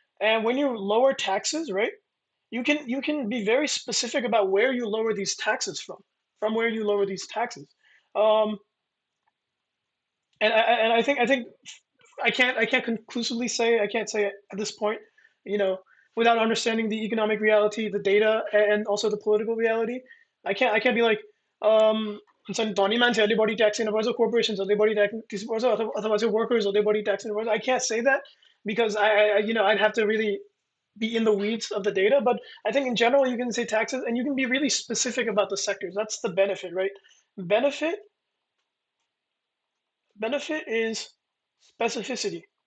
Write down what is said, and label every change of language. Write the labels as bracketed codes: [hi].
[en] And when you lower taxes, right, you can be very specific about where you lower these taxes from where you lower these taxes. Um, and I think I can't conclusively say, I can't say at this point, you know, without understanding the economic reality, the data, and also the political reality. I can't be like, [ne] हुन्छ नि धनी मान्छेहरूले बढी tax दिनुपर्छ, corporations बढी tax दिनुपर्छ, अथवा चाहिँ वर्कर्सहरूले बढी ट्याक्स दिनुपर्छ. [en] I can't say that because I'd have to really be in the weeds of the data. But I think in general you can say taxes, and you can be really specific about the sectors. That's the benefit, right? Benefit benefit is specificity.